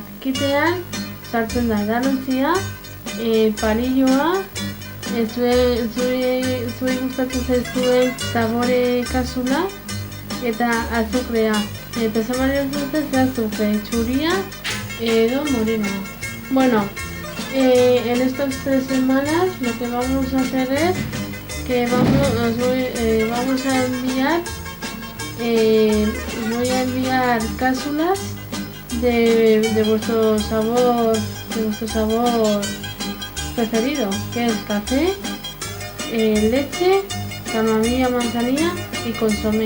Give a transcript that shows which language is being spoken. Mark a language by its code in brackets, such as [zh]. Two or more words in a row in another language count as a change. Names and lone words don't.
[eu] Kitean sartzen da edalontzia, palilloa, zuei gustatzen zaizuen sabore kasula eta azukrea. Eta sabore gustatzen azukre, txuria edo morenoa. [es] En estas 3 semanas lo que vamos a hacer es que vamos a enviar os voy a enviar cápsulas de vuestro sabor preferido, que es café, leche, camamilla, manzanilla y consomé.